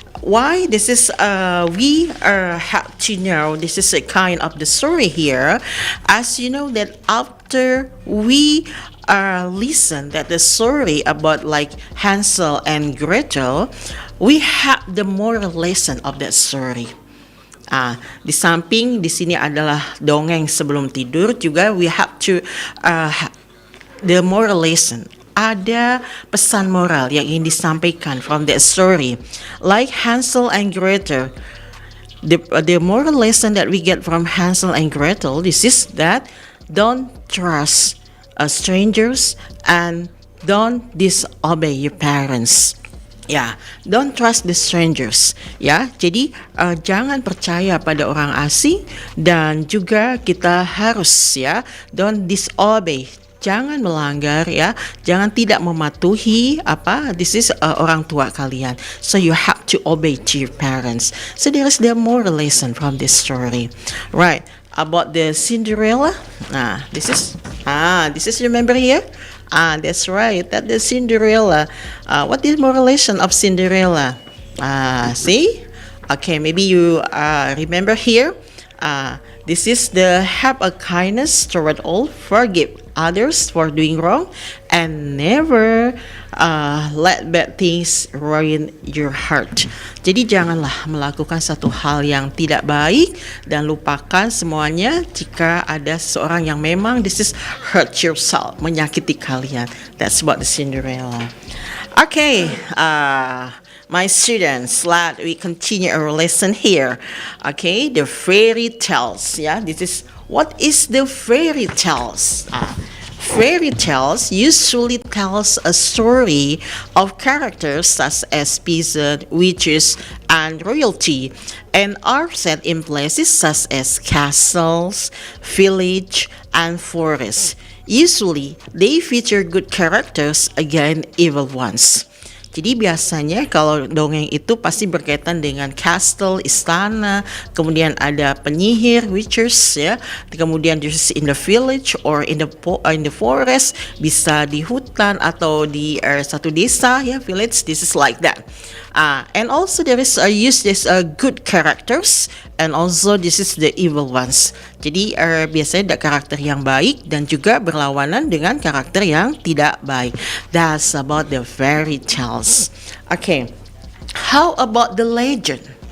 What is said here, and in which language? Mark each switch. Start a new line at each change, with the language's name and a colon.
English: Why this is we have to know this is a kind of the story here, as you know that after we listen that the story about like Hansel and Gretel, we have the moral lesson of that story.
Indonesian: Di samping di sini adalah dongeng sebelum tidur, juga
English: we have to the moral lesson.
Indonesian: Ada pesan moral yang ingin disampaikan
English: from that story. Like Hansel and Gretel, the moral lesson that we get from Hansel and Gretel, this is that don't trust strangers and don't disobey your parents. Ya, don't trust the strangers.
Indonesian: Ya, jadi jangan percaya pada orang asing, dan juga kita harus
English: don't disobey.
Indonesian: Jangan melanggar, jangan tidak mematuhi this is orang tua kalian.
English: So you have to obey to your parents. So there is the moral lesson from this story, right? About the Cinderella. This is remember here. That's right. That the Cinderella. What is moral lesson of Cinderella? See? Okay, maybe you remember here. This is the have a kindness toward all, forgive others for doing wrong, and never let bad things ruin your heart.
Indonesian: Jadi janganlah melakukan satu hal yang tidak baik dan lupakan semuanya jika ada seseorang yang memang
English: this is hurt yourself,
Indonesian: menyakiti kalian.
English: That's about the Cinderella. Okay, my students, let we continue our lesson here. Okay, the fairy tales. This is what is the fairy tales. Fairy tales usually tells a story of characters such as peasant, witches, and royalty, and are set in places such as castles, village, and forests. Usually, they feature good characters against evil ones.
Indonesian: Jadi biasanya kalau dongeng itu pasti berkaitan dengan castle, istana, kemudian ada penyihir, witches ya.
English: Kemudian this in the village or in the forest,
Indonesian: bisa di hutan atau di satu desa ya,
English: village. This is like that. And also there is use this good characters, and also this is the evil ones.
Indonesian: Jadi biasanya ada karakter yang baik dan juga berlawanan dengan karakter yang tidak baik.
English: That's about the fairy tales. Okay, how about the legend?